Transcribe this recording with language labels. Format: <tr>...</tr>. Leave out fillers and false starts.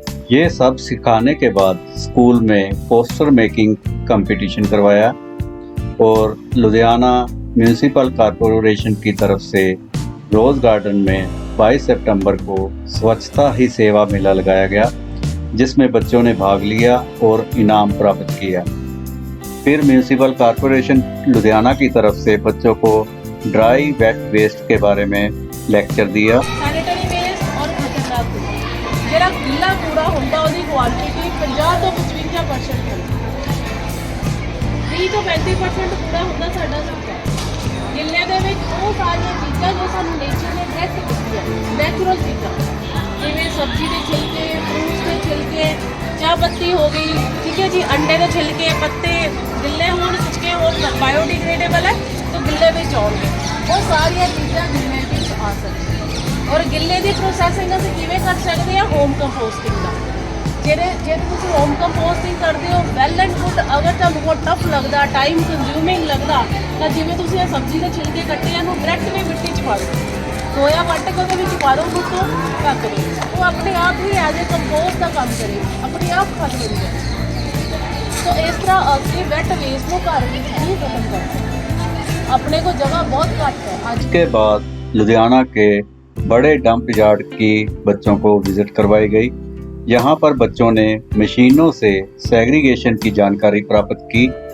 <hi>ये सब सिखाने के बाद स्कूल में पोस्टर मेकिंग कंपटीशन करवाया और लुधियाना म्यूनिसिपल कॉरपोरेशन की तरफ से रोज़ गार्डन में 22 सितंबर को स्वच्छता ही सेवा मेला लगाया गया, जिसमें बच्चों ने भाग लिया और इनाम प्राप्त किया। फिर म्यूनिसिपल कॉरपोरेशन लुधियाना की तरफ से बच्चों को ड्राई वेट वेस्ट के बारे में लेक्चर दिया। सैनिटरी वेस्ट और खतरनाक कूड़ा</hi> <pa>ਜਿਹੜਾ ਗਿੱਲਾ ਕੂੜਾ ਹੁੰਦਾ ਉਹਦੀ ਕੁਆਂਟੀਟੀ 50 ਤੋਂ 55% ਹੈ। 30 ਤੋਂ 35% ਕੂੜਾ ਹੁੰਦਾ ਸਾਡਾ ਸੁੱਕਾ। ਗਿੱਲੇ ਦੇ ਵਿੱਚ ਉਹ ਸਾਰੀਆਂ ਚੀਜ਼ਾਂ ਜੋ ਸਾਨੂੰ ਨੇਚਰ ਨੇ ਡਾਇਰੈਕਟ ਦਿੱਤੀਆਂ, ਨੈਚੁਰਲ ਚੀਜ਼ਾਂ ਜਿਵੇਂ ਸਬਜ਼ੀ ਦੇ ਛਿਲਕੇ, ਫਰੂਟਸ ਦੇ ਛਿਲਕੇ, ਚਾਹ ਪੱਤੀ ਹੋ ਗਈ, ਠੀਕ ਹੈ ਜੀ, ਅੰਡੇ ਦੇ ਛਿਲਕੇ, ਪੱਤੇ ਗਿੱਲੇ ਹੋਣ ਸੁੱਕੇ ਹੋਣ, ਬਾਇਓਡੀਗ੍ਰੇਡੇਬਲ ਹੈ ਤਾਂ ਗਿੱਲੇ ਵਿੱਚ ਆਉਣਗੇ। ਉਹ ਸਾਰੀਆਂ ਚੀਜ਼ਾਂ ਗਿੱਲੇ ਵਿੱਚ ਆ ਸਕਦੀਆਂ ਔਰ ਗਿੱਲੇ ਦੀ ਪ੍ਰੋਸੈਸਿੰਗ ਅਸੀਂ ਕਿਵੇਂ ਕਰ ਸਕਦੇ ਹਾਂ? ਹੋਮ ਕੰਪੋਸਟਿੰਗ ਦਾ। ਜੇ ਤੁਸੀਂ ਹੋਮ ਕੰਪੋਸਟਿੰਗ ਕਰਦੇ ਹੋ</pa> <en>Well and good.</en> <pa>ਅਗਰ ਤੁਹਾਨੂੰ ਬਹੁਤ ਟਫ ਲੱਗਦਾ, ਟਾਈਮ ਕੰਜ਼ਿਊਮਿੰਗ ਲੱਗਦਾ, ਤਾਂ ਜਿਵੇਂ ਤੁਸੀਂ ਇਹ ਸਬਜ਼ੀ ਦੇ ਛਿਲਕੇ ਕੱਟੇ ਇਹਨੂੰ ਡਾਇਰੈਕਟ ਵੀ ਮਿੱਟੀ 'ਚ ਪਾ ਦਿਓ, ਗੋਇਆ ਵੱਟ ਕੇ ਉਹਦੇ ਵਿੱਚ ਪਾ ਦਿਓ, ਗੁੱਟੋ ਢੱਕ ਦਿਓ, ਉਹ ਆਪਣੇ ਆਪ ਹੀ ਐਜ਼ ਏ ਕੰਪੋਸਟ ਦਾ ਕੰਮ ਕਰੇ, ਆਪਣੇ ਆਪ ਖਤਮ ਹੋ ਜਾਏ।</pa> <hi>तो इस तरह अपनी वेट वेस्ट को घर में ही खत्म कर सकते। अपने को जगह बहुत घट है। आज के बाद लुधियाना के बड़े डंप यार्ड की बच्चों को विजिट करवाई गई। यहाँ पर बच्चों ने मशीनों से सेग्रीगेशन की जानकारी प्राप्त की।</hi>